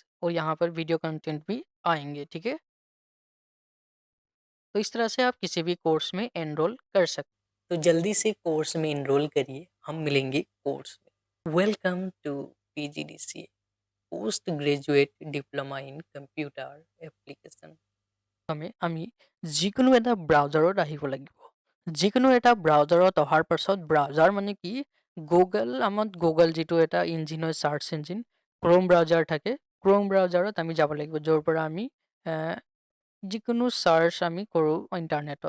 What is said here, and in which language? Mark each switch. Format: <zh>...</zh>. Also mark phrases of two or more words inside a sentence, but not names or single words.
<hi>और यहाँ पर</hi> <en>video content</en> <hi>भी आएंगे। ठीक है, तो इस तरह से आप किसी भी कोर्स में एनरोल कर सकते तो जल्दी से कोर्स में इनरोल करिए, हम मिलेंगे कोर्स में।</hi> <en>Welcome to PGDCA, Post Graduate Diploma in Computer Application.</en> <as>হমে আমি যিকোনো এটা ব্ৰাউজাৰত আহিব লাগিব। যিকোনো এটা ব্ৰাউজাৰত অহাৰ পাছত, ব্ৰাউজাৰ মানে কি, গুগল যিটো এটা ইঞ্জিন হয়,</as> <en>search engine,</en> <as>ক্ৰোম ব্ৰাউজাৰ থাকে। ক্ৰোম ব্ৰাউজাৰত আমি যাব লাগিব, য'ৰ পৰা আমি যিকোনো সাৰ্চ আমি কৰোঁ ইণ্টাৰনেটত।</as>